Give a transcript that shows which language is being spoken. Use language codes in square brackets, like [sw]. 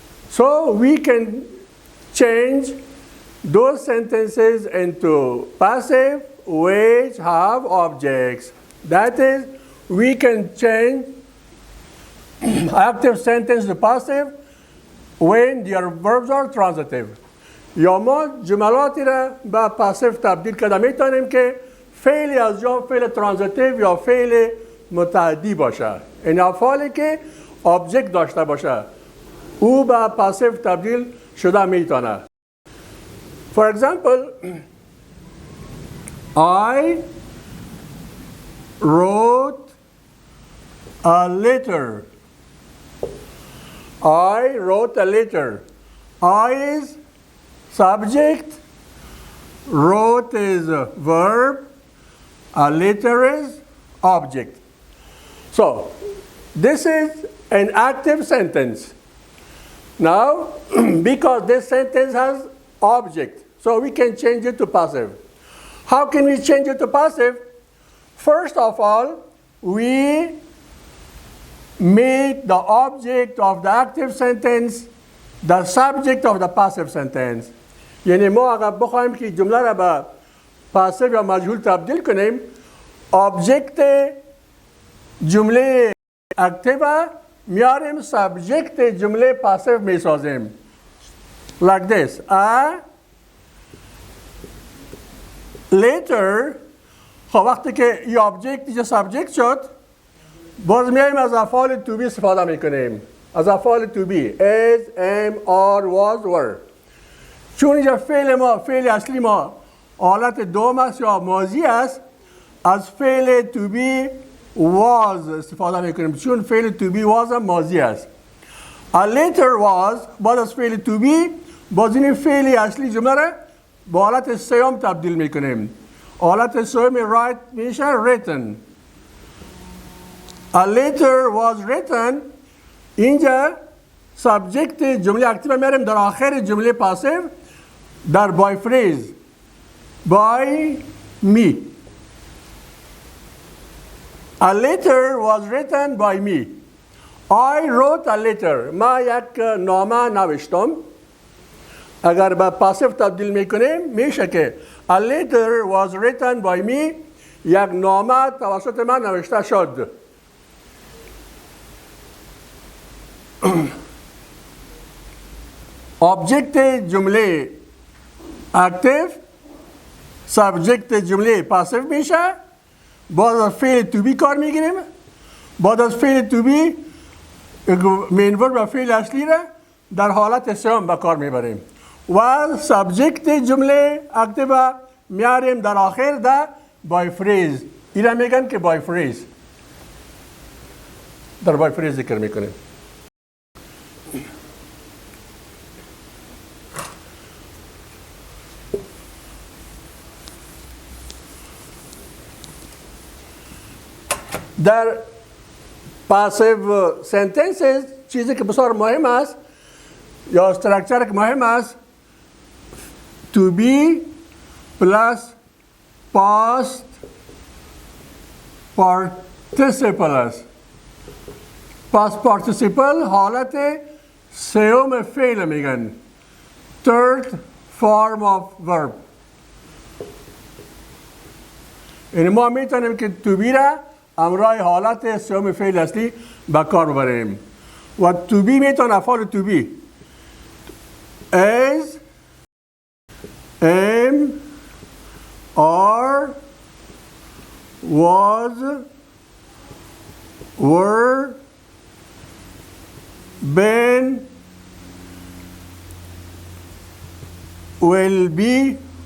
[en] So we can change those sentences into passive which have objects. That is, we can change active sentence to passive when their verbs are transitive. [fa] یا ما جملاتی را به پاسیو تبدیل کرده میتونیم که فعلی از جا فعل ترانزیتیو یا فعل متعدی باشه. این افعالی که آبجکت داشته باشه او به پاسیو تبدیل شده میتونه. [en] For example, I wrote a letter. I wrote a letter. I is subject, wrote is a verb, a letter is object. So, this is an active sentence. Now, because this sentence has object, so we can change it to passive. How can we change it to passive? First of all, we make the object of the active sentence the subject of the passive sentence. [fa] یعنی ما اگر بخوایم که جمله را به پاسیو یا مجهول تبدیل کنیم object جمله اکتیو میاریم subject جمله پاسیو میسازیم. [en] Like this. A letter [fa] خب وقتی که این object اینجا subject شد باز میایم از افعال to be استفاده میکنیم. از افعال to be [en] is, am, are, was, were. [fa] چون اینجا فعل ما فعل اصلی ما حالت دوم است یا ماضی است از فعل to be was استفاده میکنیم چون فعل to be was هم ماضی است. [en] A letter was [fa] بعد از فعل to be باز این فعل اصلی جمله را با حالت سیوم تبدیل میکنیم. حالت سیوم write میشه written. [en] A letter was written [fa] اینجا سابجکت جمله اکتیو میاریم در آخر جمله پاسیو در by phrase by me. [en] A letter was written by me. I wrote a letter. [fa] ما یک نامه نوشتم. اگر به پاسیو تبدیل میکنیم میشه که [en] A letter was written by me. [fa] یک نامه توسط من نوشته شد. [en] Object جمله active [fa] سابجکت جمله پاسیو میشه، بعد از فعل تو بی کار میگیریم، بعد از فعل تو بی مین ورب و فعل اصلی را در حالت سوم به کار میبریم و سابجکت جمله اکتیو میاریم در آخر ده بای فریز. اینا میگن که بای فریز، در بای فریز ذکر میکنیم. در پاسیو سنتنسز چیزی که بسیار مهم است یا استراکچر که مهم است [en] to be plus past participle [fa] است. past participle حالت سوم فعل میگن، [en] third form of verb. [fa] یعنی ما میتونیم که to be را امرای حالت سوم فعل اصلی به کار ببریم و to be میتونه افعال to be [en] as am are was were been will be.